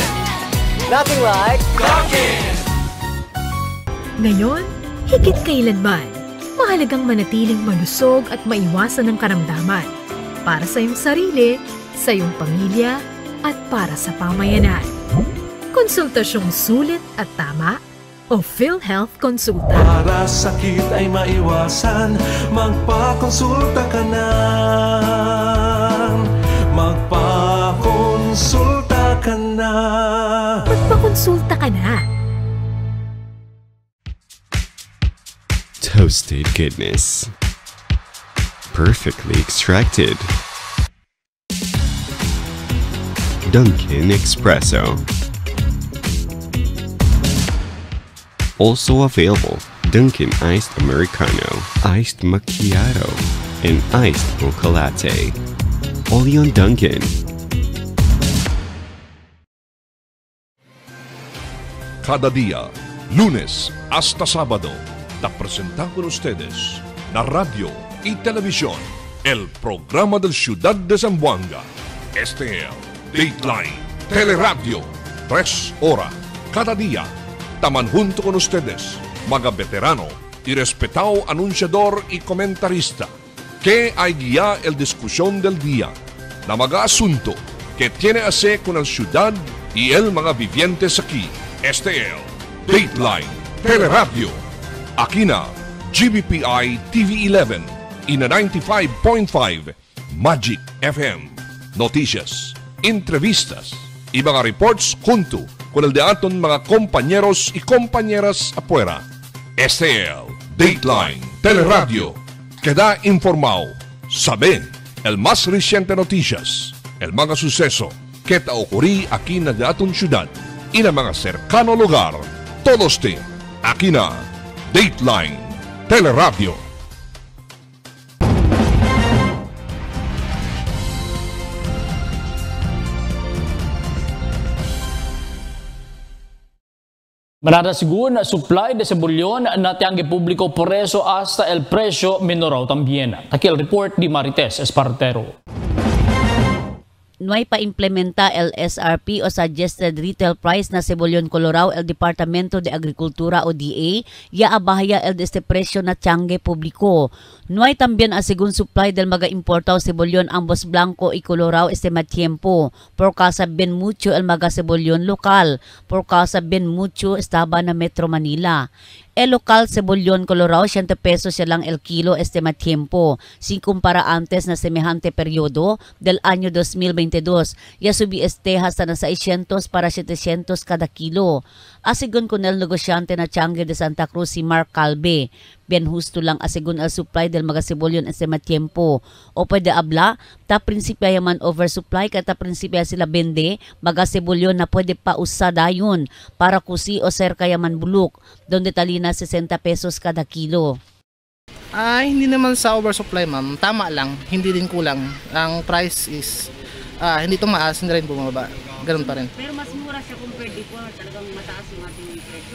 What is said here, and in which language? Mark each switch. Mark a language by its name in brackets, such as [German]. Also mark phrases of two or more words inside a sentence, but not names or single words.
[English] Nothing like Dunkin'! [Filipino] Ngayon, higit kailanman, mahalagang manatiling malusog at maiwasan ng karamdaman para sa iyong sarili, sa iyong pamilya, at para sa pamayanan. Konsultasyong sulit at tama o PhilHealth Konsulta. Para sakit ay maiwasan, magpakonsulta ka na. Magpakonsulta ka na. Magpakonsulta ka na. [English] Toasted goodness. Perfectly extracted. Dunkin' Espresso. Also available, Dunkin' Iced Americano, Iced Macchiato, and Iced Mocha Latte. Only on Dunkin'. [Chavacano] Cada día, lunes hasta sábado, te presentamos con ustedes la radio y televisión, el programa del Ciudad de Zamboanga. Este es Dateline Teleradio, 3 horas cada día. Taman junto con ustedes, mga veterano y respetado anunciador y comentarista, que hay guía el discusión del día, na mga asunto que tiene a hacer con la ciudad y el mga vivientes aquí. Este es Dateline Teleradio. Aquí na GBPI TV11 y na 95.5 Magic FM. Noticias, entrevistas y mga reports junto con el de aton mga compañeros y compañeras afuera. Este es Dateline Teleradio. Queda informado, sabe el más reciente noticias, el mga suceso que te ocurrí aquí na de aton ciudad y na mga cercano lugar. Todos te aquí na Dateline Teleradio. Mananasigun supply de sebulyon na tiangge publiko por eso hasta el precio minoraw también. Aquí el report di Marites Espartero. Nuay pa-implementa el SRP o [English] Suggested Retail Price [Chavacano] na sebulyon Colorao el Departamento de Agricultura o DA ya abahaya el este presyo na tiangge publiko. Nuay también asigun supply del mga importaw sebulyon ambos blanco y Colorao este matiempo. Por casa bien mucho el mga sebulyon lokal. Por casa bien mucho estaba na Metro Manila. El local sebulyon Colorao, 100 pesos siya lang el kilo este matiempo. Sin kumpara antes na semejante periodo del año 2022. Ya subi este hasta na 600 para 700 kada kilo. Asigun con el negosyante na tiangge de Santa Cruz si Mark Calve. bien husto lang asigun al supply del mga sibolyon sa tiempo. O pwede abla, ta prinsipya yaman oversupply kata prinsipya sila bende, mga sibolyon na pwede pa usadayon para kusi o serka yaman bulok, donde talina 60 pesos kada kilo. [Filipino] Hindi naman sa oversupply ma'am, tama lang, hindi din kulang. Ang price is hindi tumaas, hindi rin bumaba. Ganun pa rin. Pero mas mura siya [English] compared before, [Filipino] talagang mataas yung ating presyo.